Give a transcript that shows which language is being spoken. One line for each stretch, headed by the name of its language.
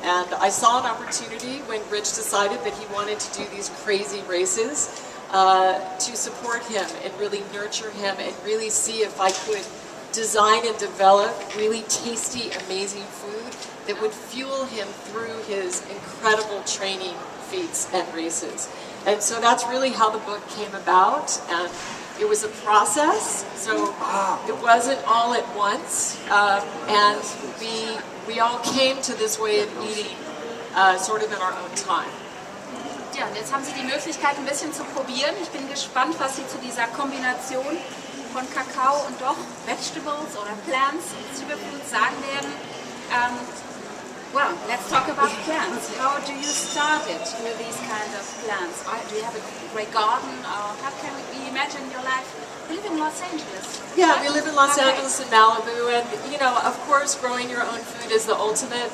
English: And I saw an opportunity when Rich decided that he wanted to do these crazy races to support him and really nurture him and really see if I could design and develop really tasty, amazing food that would fuel him through his incredible training feats and races. And so that's really how the book came about, and it was a process, so it wasn't all at once, and we all came to this way of eating sort of in our own time.
German: Ja, und jetzt haben Sie die Möglichkeit, ein bisschen zu probieren. Ich bin gespannt, was Sie zu dieser Kombination von Kakao und doch Vegetables oder Plants und Superfoods sagen werden.
English: Well, let's talk about plants. How do you start it with these kinds of plants? Do you have a great garden? Or how can we imagine your life? You live in Los Angeles. Yeah, we live in Los Okay. Angeles and Malibu, and you know, of course, growing your own food is the ultimate.